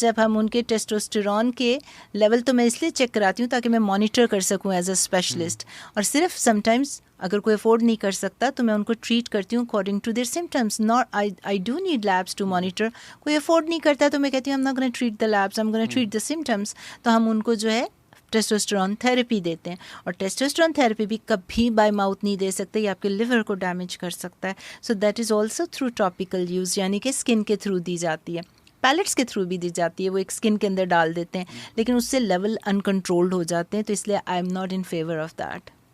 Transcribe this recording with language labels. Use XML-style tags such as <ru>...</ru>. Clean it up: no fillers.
<ur>جب ہم ان کے ٹیسٹوسٹیرون کے لیول, تو میں اس لیے چیک کراتی ہوں تاکہ میں مانیٹر کر سکوں</ur> <en>As a specialist.</en> <ur>اور صرف سم ٹائمز اگر کوئی افورڈ نہیں کر سکتا تو میں ان کو ٹریٹ کرتی ہوں</ur> <en>According to their symptoms. Not I do need labs to monitor.</en> <ur>کوئی افورڈ نہیں کرتا تو میں کہتی ہوں</ur> <en>I'm not going to treat the labs, I'm going to treat the symptoms.</en> <ur>تو ہم ان کو جو ہے ٹیسٹوسٹیرون تھیراپی دیتے ہیں. اور ٹیسٹوسٹیرون تھیراپی بھی کبھی بائی ماؤتھ نہیں دے سکتے, یہ آپ کے لیور کو ڈیمیج کر سکتا ہے.</ur> <en>so that is also through topical use,</en> <ur>یعنی کہ اسکن کے تھرو دی جاتی ہے, پیلٹس کے تھرو بھی دی جاتی ہے. وہ ایک اسکن کے اندر ڈال دیتے ہیں, لیکن اس سے لیول انکنٹرولڈ ہو جاتے ہیں. تو اس لیے</ur> <en>I am not in favour of that.</en>